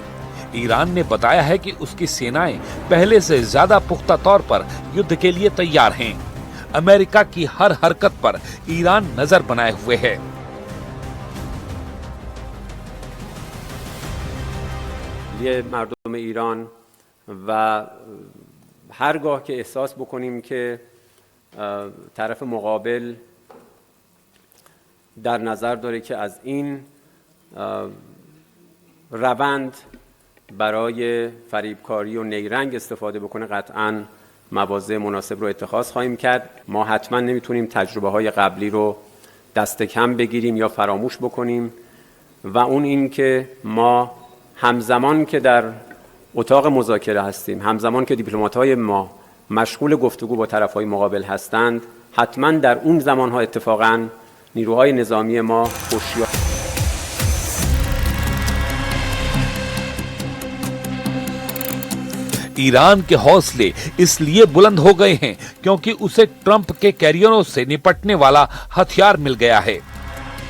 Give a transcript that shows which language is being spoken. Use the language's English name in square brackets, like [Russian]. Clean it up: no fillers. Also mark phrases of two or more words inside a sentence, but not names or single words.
[Hindi] ईरान ने बताया है कि उसकी सेनाएं पहले से ज्यादा पुख्ता तौर पर युद्ध के लिए तैयार हैं। अमेरिका की हर हरकत पर ईरान नजर बनाए हुए है। [Persian] یه مردم ایران و هرگاه که احساس بکنیم که طرف مقابل در نظر داره که از این روند برای فریبکاری و نیرنگ استفاده بکنه، قطعاً مواضع مناسب رو اتخاذ خواهیم کرد. ما حتما نمیتونیم تجربه های قبلی رو دست کم بگیریم یا فراموش بکنیم و اون این که ما همزمان که در اتاق مذاکره هستیم، همزمان که دیپلمات‌های ما مشغول گفتگو با طرف‌های مقابل هستند، حتما در اون زمان‌ها اتفاقاً نیروهای نظامی ما هوشیار [Hindi] ईरान के हौसले इसलिए बुलंद हो गए हैं क्योंकि उसे ट्रंप के कैरियरों से निपटने वाला हथियार मिल गया है।